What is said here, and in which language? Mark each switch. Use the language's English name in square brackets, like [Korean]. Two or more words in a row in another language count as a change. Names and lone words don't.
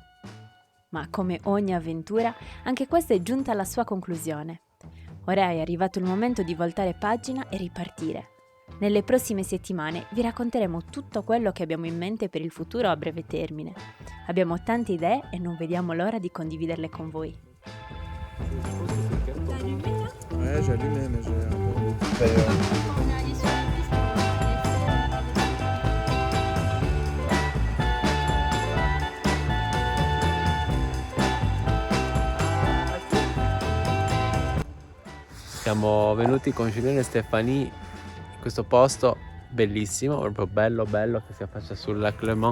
[Italian] Ma come ogni avventura, anche questa è giunta alla sua conclusione. Ora è arrivato il momento di voltare pagina e ripartire. Nelle prossime settimane vi racconteremo tutto quello che abbiamo in mente per il futuro a breve termine. Abbiamo tante idee e non vediamo l'ora di condividerle con voi. [French] J'ai allumé, mais j'ai un peu... [Italian] Siamo venuti con Giuliano e Stefani in questo posto bellissimo, proprio bello che si affaccia sul lac Léman.